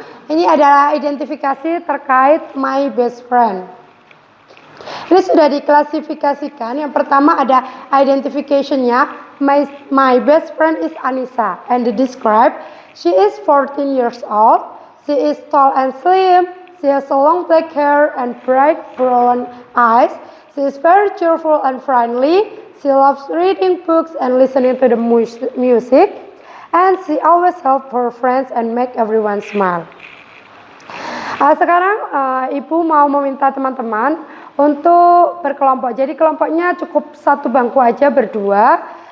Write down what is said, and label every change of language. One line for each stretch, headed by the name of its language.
Indonesian: Ini adalah identifikasi terkait
English: my best friend.
Indonesian: Ini sudah diklasifikasikan. Yang pertama ada
English: identification-nya. My best friend is Anissa. And the describe, she is 14 years old. She is tall and slim. She has a long black hair and bright brown eyes. She is very cheerful and friendly. She loves reading books and listening to the music. And she always helps her friends and make everyone smile.
Indonesian: Sekarang Ibu mau meminta teman-teman untuk berkelompok. Jadi kelompoknya cukup satu bangku aja berdua.